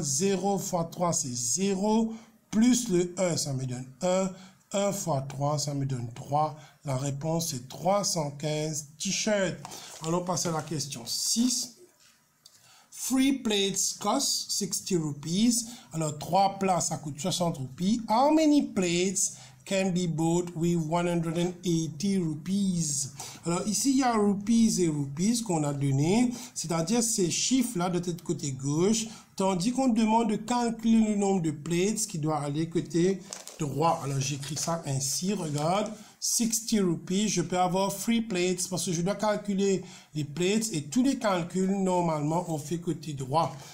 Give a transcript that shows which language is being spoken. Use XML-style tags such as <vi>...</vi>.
<fr>0 fois 3, c'est 0. Plus le 1, ça me donne 1. 1 fois 3, ça me donne 3. La réponse est 315 t-shirts. Allons passer à la question 6.</fr> <en>3 plates cost 60 rupees.</en> <fr>Alors, 3 plats, ça coûte 60 roupies.</fr> <en>How many plates can be bought with 180 rupees?</en> <fr>Alors, ici, il y a rupees et rupees qu'on a donné. C'est-à-dire ces chiffres-là de tête côté gauche. Tandis qu'on demande de calculer le nombre de plates qui doit aller côté droit. Alors, j'écris ça ainsi, regarde. 60 rupees, je peux avoir 3 plates parce que je dois calculer les plates et tous les calculs, normalement, on fait côté droit.</fr>